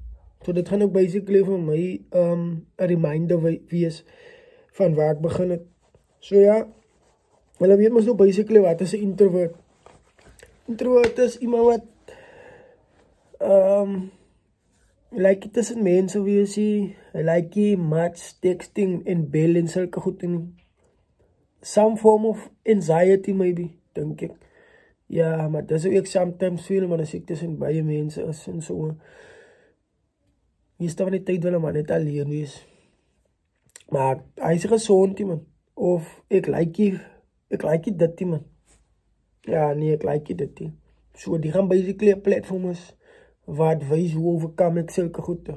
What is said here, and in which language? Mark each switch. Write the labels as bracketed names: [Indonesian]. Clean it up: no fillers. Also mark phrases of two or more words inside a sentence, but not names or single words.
[Afrikaans] So dit gaan ook basically vir my 'n reminder wees van waar ek begin het. So ja, hulle weet mos nou basically wat is 'n introvert. Introvert is iemand wat like tussen mense wees hy like [English] much texting [Afrikaans] en bel en sulke goed en [English] some form of anxiety maybe, [Afrikaans] dink ek. Ja, maar dis hoe ek sometimes feel, maar as ek tussen baie mense is en so. Meeste van die tyd wil 'n man net alleen wees. Maar hy is gesond, man. Of ek like dit, man. Ja, nee, ek like dit. So die gaan basically 'n platform is wat wys hoe overkom ek sulke goede.